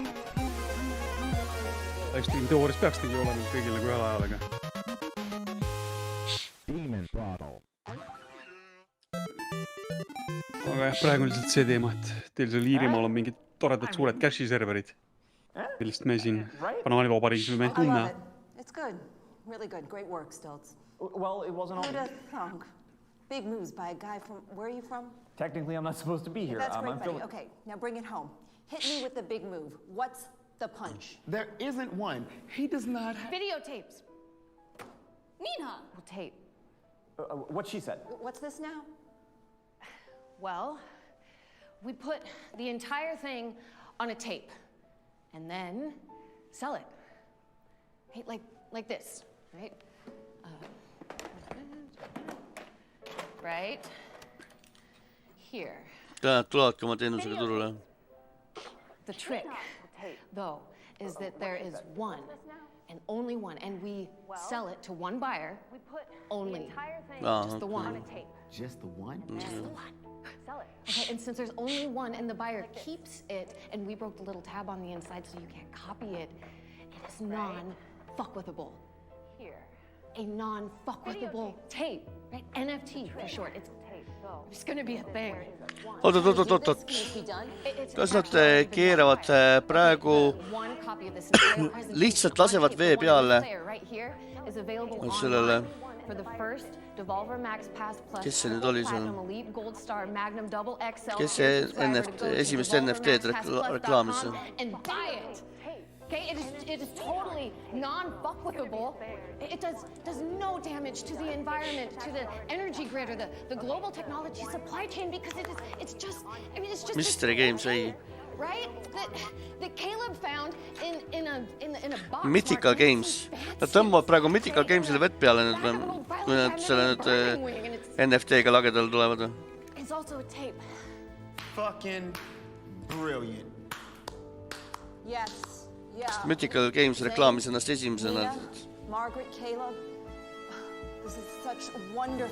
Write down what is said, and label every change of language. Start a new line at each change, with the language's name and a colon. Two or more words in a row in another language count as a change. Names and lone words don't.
Estonian: Livestream teoorias peaks tegi olema kõigil nagu ühel ajal, aga. Aga jah, praegu on lihtsalt see teema, et teil seal Iirimaal on mingid toredad suured cache'i serverid, millest me siin banaanivabariigis võime tunne.
English: It's good. Really good. Great work, Stilts. Well, it wasn't all... Who'd have thunk? Big moves by a guy from... Where are you from? Technically, I'm not supposed to be here. That's great, I'm buddy. Okay, now bring it home. Hit me with the big move. What's the punch? There isn't one. He does not have... Videotapes. Nina! Tape. What she said. What's this now? Well, we put the entire thing on a tape and then sell it. Hey, like this, right? Right here.
Estonian: Tulevadki oma teenusega turule.
English: The trick, though, is that there is one and only one, and we sell it to one buyer only. Just the one. Just the one? Just the one. Sell it. Okay, and since there's only one and the buyer keeps it, and we broke the little tab on the inside so you can't copy it, it is non-fuckwithable. Here. A non-fuckwithable tape, right? NFT for short. It's gonna be a thing.
Estonian: Oot. Kas nad keeravad praegu lihtsalt lasevad vee peale sellele, kes see nüüd oli seal? Kes see esimest NFT-d reklaamis?
English: Okay, it is totally non-fuckwithable. It does no damage to the environment, to the energy grid, or the global technology supply chain, because it's just
Estonian: Mystery Games, ei.
English: Right? That Caleb found in a box. Mythical Games.
Estonian: Nad tõmbavad praegu Mythical Gamesile vett peale nüüd, kui nad selle nüüd NFT-ga lagedale tulevad.
English: It's also a tape. Fucking brilliant. Yes. Yeah.
Estonian: Mythical Games reklaamis ennast esimesena.
English: Margaret, Caleb. This is such wonderful.